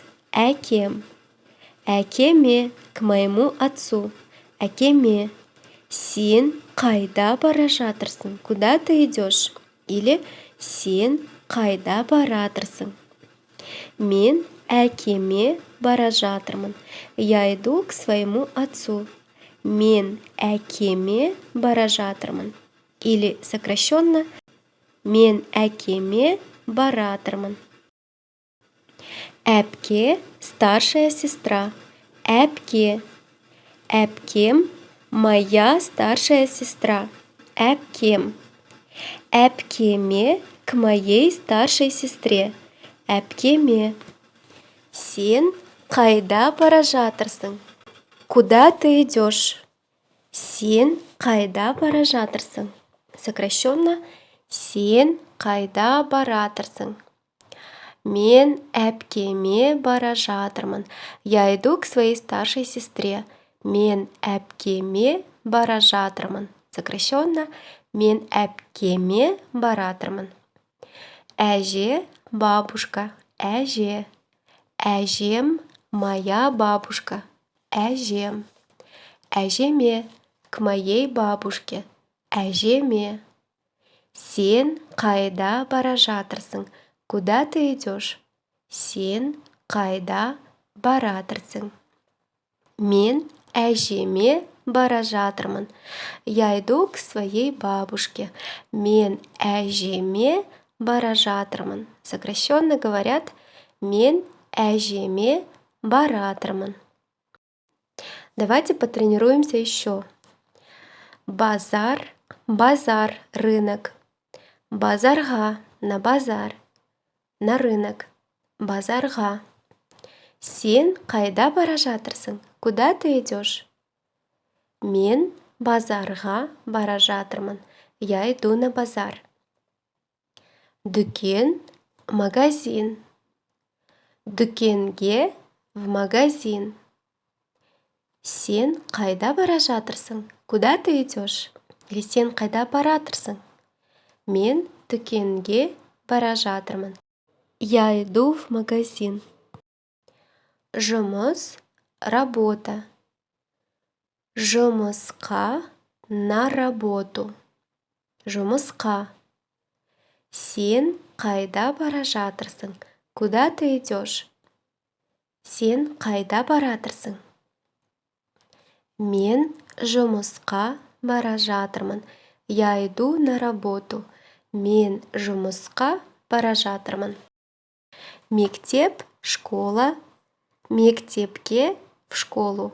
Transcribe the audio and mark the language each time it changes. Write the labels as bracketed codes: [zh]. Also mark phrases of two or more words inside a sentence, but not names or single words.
[kk] Әкем. Әкеме – [ru] к моему отцу. [kk] Әкеме. Сен қайда бара жатырсың? [ru] Куда ты идешь? Или [kk] сен қайда баратырсың? Мен әкеме бара жатырмын. [ru] Я иду к своему отцу. [kk] Мен әкеме бара жатырмын. [ru] Или сокращенно [kk] мен әкеме баратырмын. [ru] Әпке – старшая сестра. [kk] Әпке. Әпкем – [ru] моя старшая сестра. [kk] Әпкем. Әпкеме – [ru] к моей старшей сестре. [kk] Әпкеме. Сен қайда бара жатырсың? [ru] Куда ты идешь? [kk] Сен қайда бара жатырсың? Сокращенно сен қайда баратырсың? Мен әпкеме бара жатырмын. [ru] Я иду к своей старшей сестре. [kk] Мен әпкеме бара жатырмын. Сокращенно мен әпкеме баратырмын. Әже – бабушка. Әже. [ru] Әжем – моя бабушка. [kk] Әжем. Әжеме – [ru] к моей бабушке. [kk] Әжеме. Сен қайда бара жатырсың? [ru] Куда ты идешь? [kk] Сен қайда баратырсың? Мен әжеме бара жатырмын. [ru] Я иду к своей бабушке. [kk] Мен әжеме бара жатырмын. [ru] Сокращенно говорят [kk] мен әжеме баратырмын. [ru] Давайте потренируемся еще. [kk] Базар, базар, рынок. Базарға, [ru] на базар. На рынок. [kk] Базарға. Сен қайда бара жатырсың? [ru] Куда ты идешь? [kk] Мен базарға бара жатырмын. [ru] Я иду на базар. Дүкен, магазин. Дүкенге, в магазин. [kk] Сен қайда бара жатырсың? [ru] Куда ты идешь? Или [kk] сен қайда баратырсың? Мен дүкенге бара жатырмын. [ru] Я иду в магазин. Жұмыс, работа. Жұмысқа, на работу. [kk] Жұмысқа. Сен қайда бара жатырсың? [ru] Куда ты идешь? [kk] Сен қайда баратырсың? Мен жұмысқа бара жатырмын. [ru] Я иду на работу. [kk] Мен жұмысқа бара жатырмын. Мектеп, школа. Мектепке, [ru] в школу.